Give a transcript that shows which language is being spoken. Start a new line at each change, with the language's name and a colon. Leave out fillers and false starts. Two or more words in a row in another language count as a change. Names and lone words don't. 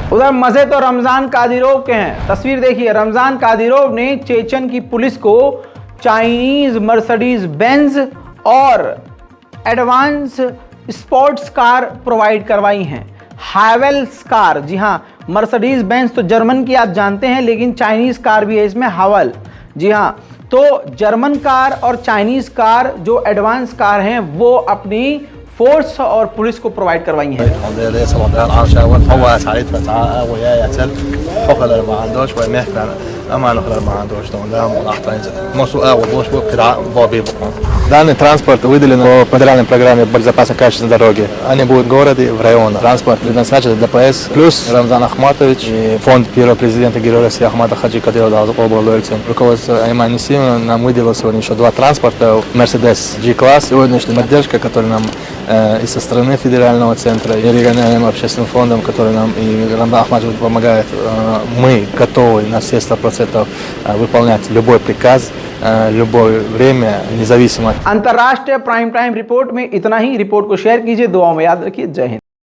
Hindi: उधर मज़े तो रमज़ान कादिरोव के हैं। तस्वीर देखिए, रमज़ान कादिरोव ने चेचन की पुलिस को चाइनीज़ मर्सिडीज बेंज और
English: advance sports car provide
Hindi: करवाई हैं। हावेल्स कार, जी हाँ, मर्सिडीज बेंज तो जर्मन की आप जानते हैं, लेकिन
English: Chinese car
Hindi: भी है इसमें, हावल। जी हाँ, तो
English: German car
Hindi: और
English: Chinese car
Hindi: जो
English: advance car
Hindi: हैं वो अपनी फोर्स और पुलिस को प्रोवाइड करवाई हैं।
Russian: Данный транспорт выделен по федеральной программе безопасности качества дороги. Они будут в городе, в районах. Транспорт предназначен для ДПС. Плюс Рамзан Ахматович и фонд первого президента Героя России Ахмата Хаджи Кадирова руководство Айман Несимовна нам выделил сегодня еще 2 транспорта. Мерседес G-класс. Сегодняшняя поддержка, которая нам и со стороны федерального центра, и региональным общественным фондом, который нам и Рамзан Ахматович помогает. Мы готовы на все 100% выполнять любой приказ, любое время, независимо।
Hindi: अंतर्राष्ट्रीय
English: prime time report
Hindi: में इतना ही। रिपोर्ट को शेयर कीजिए, दुआओं में याद रखिए। जय हिंद।